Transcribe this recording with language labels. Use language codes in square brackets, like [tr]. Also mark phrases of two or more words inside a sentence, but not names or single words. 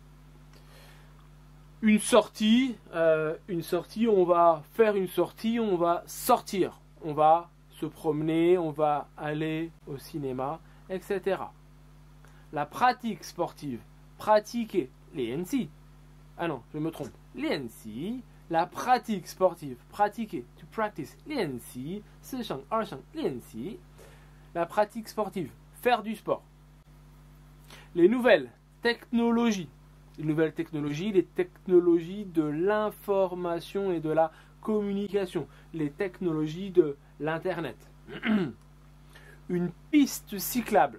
[fr] Une sortie, on va faire une sortie, on va sortir, on va se promener, on va aller au cinéma, etc. La pratique sportive, pratiquer, [zh] 练习. [fr] Ah non, je me trompe. [zh] 练习, [fr] la pratique sportive, pratiquer, [en] to practice, [zh] 练习, 四声, 二声, 练习. [fr] La pratique sportive, faire du sport. Les nouvelles technologies. Les technologies de l'information et de la communication, les technologies de l'Internet. Une piste cyclable.